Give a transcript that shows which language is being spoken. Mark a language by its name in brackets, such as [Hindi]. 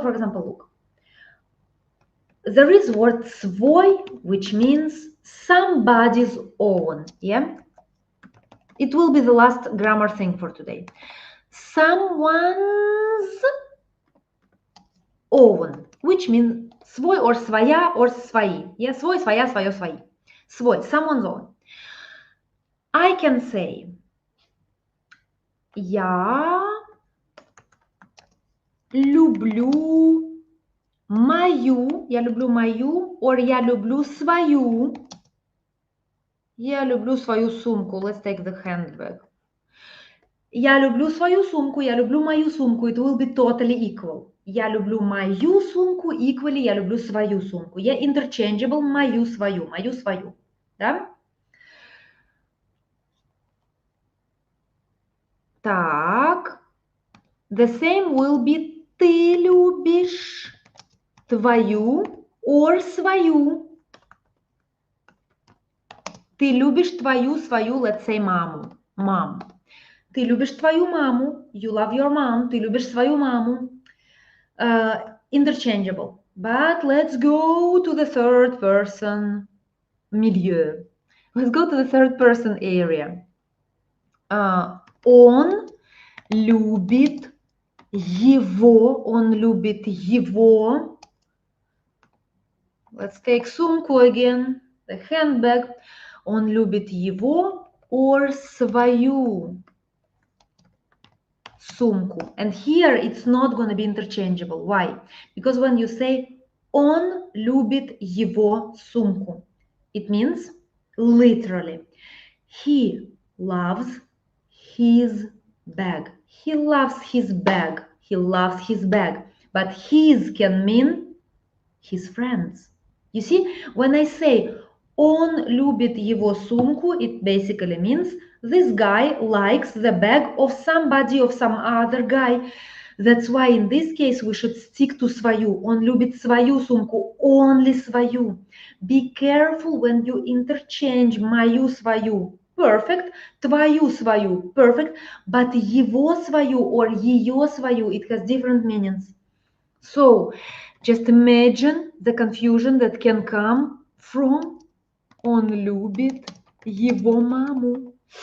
[English] For example, look, there is word свой, which means somebody's own, yeah? It will be the last grammar thing for today. Someone's own, which means свой or своя or свои, yeah? [Russian] Свой, своя, свое, свои. [English] Свой, someone's own. I can say, [Russian] я люблю мою, or я люблю свою сумку. [English] Let's take the handbag. [Russian] Я люблю свою сумку, я люблю мою сумку. [English] It will be totally equal. [Russian] Я люблю мою сумку, equally я люблю свою сумку. Я interchangeable мою, свою. Да? Так. [English] The same will be [Russian] ты любишь твою [English] or свою. [Russian] Ты любишь твою, свою, [English] let's say [Russian] маму. [English] Mom. [Russian] Ты любишь твою маму. [English] You love your mom. [Russian] Ты любишь свою маму. Interchangeable. [English] But let's go to the third person milieu. Let's go to the third person area. [Russian] Он любит его. [English] Let's take сумку again, the handbag. [Russian] Он любит его or свою сумку. [English] And here it's not going to be interchangeable. Why? Because when you say [Russian] он любит его сумку, [English] it means literally he loves his bag. He loves his bag. He loves his bag. But his can mean his friends. You see, when I say [Russian] он любит его сумку, [English] it basically means this guy likes the bag of somebody, of some other guy. That's why in this case we should stick to свою. [Russian] Он любит свою сумку, only свою. [English] Be careful when you interchange мою свою. Perfect. Твою свою. Perfect. But его свою or ее свою, it has different meanings. So, just imagine the confusion that can come from [Russian] он любит его маму.